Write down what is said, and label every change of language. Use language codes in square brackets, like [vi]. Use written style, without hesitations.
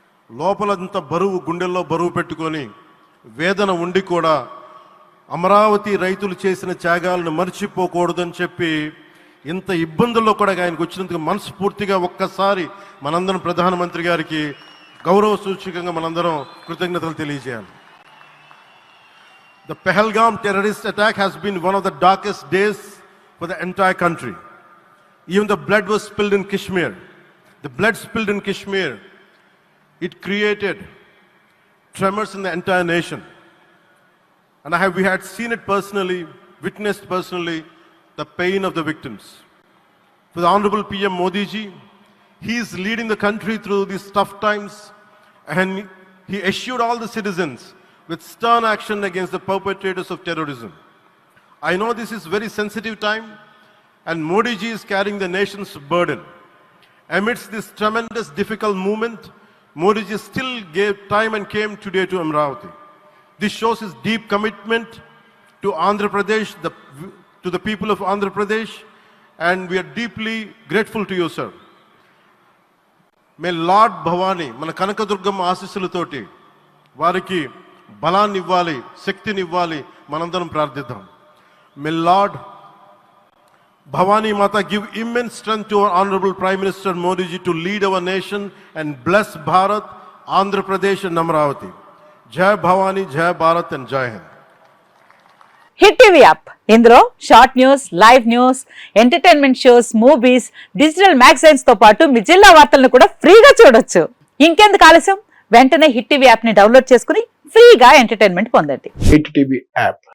[te] లోపలంత బరువు, గుండెల్లో బరువు పెట్టుకొని వేదన ఉండి కూడా అమరావతి రైతులు చేసిన త్యాగాలను మర్చిపోకూడదని చెప్పి ఇంత ఇబ్బందుల్లో కూడా ఆయనకు వచ్చినందుకు మనస్ఫూర్తిగా ఒక్కసారి మనందరం ప్రధానమంత్రి గారికి గౌరవ సూచకంగా మనందరం కృతజ్ఞతలు తెలియజేయాలి. [en] The Pahalgam terrorist attack has been one of the darkest days for the entire country. Even the blood was spilled in Kashmir. The blood spilled in Kashmir, it created tremors in the entire nation. And we had seen it personally, witnessed personally, the pain of the victims. For the Honorable PM Modi ji, he is leading the country through these tough times, and he assured all the citizens with stern action against the perpetrators of terrorism. I know this is very sensitive time, and Modi ji is carrying the nation's burden. Amidst this tremendous difficult movement, Modi ji still gave time and came today to Amravati. This shows his deep commitment to Andhra Pradesh, to the people of Andhra Pradesh, and we are deeply grateful to you, sir. May Lord Bhavani, [te] మన కనకదుర్గమ్మ ఆశీస్సులతోటి వారికి బలాన్ని ఇవ్వాలి, శక్తిని ఇవ్వాలి, మనందరం ప్రార్థిద్దాం. [en] May Lord Bhavani Mata give immense strength to our Honorable Prime Minister Modi ji to lead our nation and bless Bharat, Andhra Pradesh and Amravati. Jai Bhavani, Jai Bharat and Jai Hind. [te] Hit TV app, ఇందులో short news, live news, entertainment shows, movies, digital magazines తో పాటు మీ జిల్లా వార్తలను కూడా ఫ్రీగా చూడొచ్చు. ఇంకెందుకు ఆలస్యం, వెంటనే హిట్ టీవీ యాప్ ని డౌన్లోడ్ చేసుకుని ఫ్రీగా ఎంటర్టైన్మెంట్ పొందండి. Hit TV app.